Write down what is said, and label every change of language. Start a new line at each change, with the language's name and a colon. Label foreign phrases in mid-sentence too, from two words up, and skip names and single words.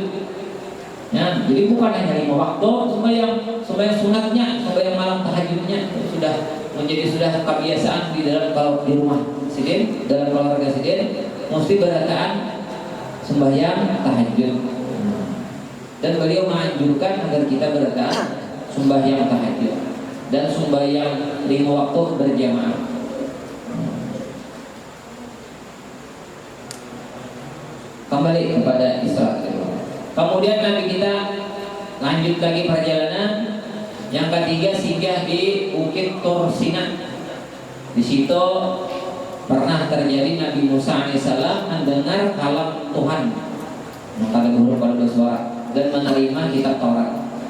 Indonesian: Ya, jadi bukan hanya 5 waktu sembahyang sunatnya, sembahyang malam tahajudnya sudah kebiasaan di dalam kalau di rumah Sidin, dalam keluarga Sidin mesti berataan sembahyang tahajud. Dan beliau menganjurkan agar kita berataan sembahyang tahajud dan sembahyang 5 waktu berjamaah. Kembali kepada Isra. Kemudian Nabi kita lanjut lagi perjalanan. Yang ketiga singgah di Bukit Tur Sina. Di situ pernah terjadi Nabi Musa alaihissalam mendengar kalam Tuhan, maka berhuruf pada suara dan menerima kitab Taurat.